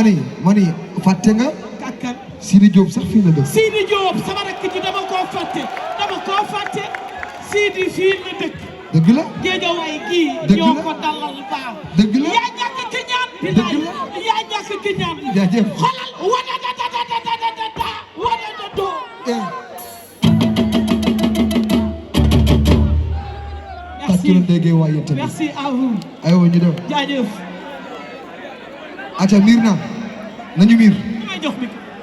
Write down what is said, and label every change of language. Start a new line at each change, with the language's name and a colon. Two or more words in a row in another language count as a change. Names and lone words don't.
Wolof: mani fàtte nga kàkkan Sidi Diop sax fii la dëkk Sidi Diop sama rakk ji dama koo fàtte Sidi fii la dëkk dëgg la Guédiawaye gii Dëgg ñoo la. ko dalal baax dëgg la yaa ñàkk ki ñaan bilaay Dëgg la. yaa ñàkk ki ñaan jaajëf xoolal wada da da da da da da da wada da do tàccu leen Ndeye Gueye waaye yéen tamit
French: merci à vous
Wolof: aywa ñu dem jaajëf aca miir na nañu miir may jox micro